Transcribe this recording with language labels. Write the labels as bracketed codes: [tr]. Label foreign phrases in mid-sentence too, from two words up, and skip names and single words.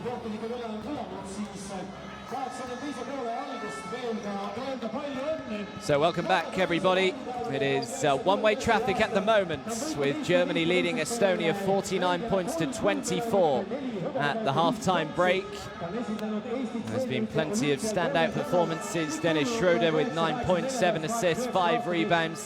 [et] publiku üle on kõlanud, siis 82. poole algust veel ka öelda palju õnne. [en] So welcome back, everybody. It is one-way traffic at the moment, with Germany leading Estonia 49 points to 24 at the half-time break. There's been plenty of standout performances. Dennis Schroder with 9 points, 7 assists, 5 rebounds.